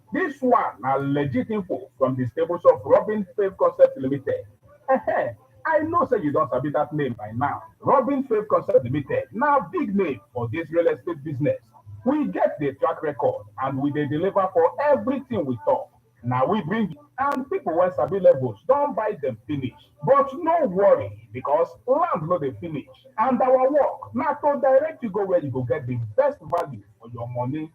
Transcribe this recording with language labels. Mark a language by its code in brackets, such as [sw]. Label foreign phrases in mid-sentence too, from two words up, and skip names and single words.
[pcm] This one na legit info from the stables of Robin Fave Concept Limited. I know say you don't sabi that name by now. Robin Fave Concept Limited now big name for this real estate business. We get the track record and we dey deliver for everything we talk. Now we bring it, and people when sabi levels don't buy them finish. But no worry, because land no dey finish. And our work now to direct you go where you go get the best value for your money.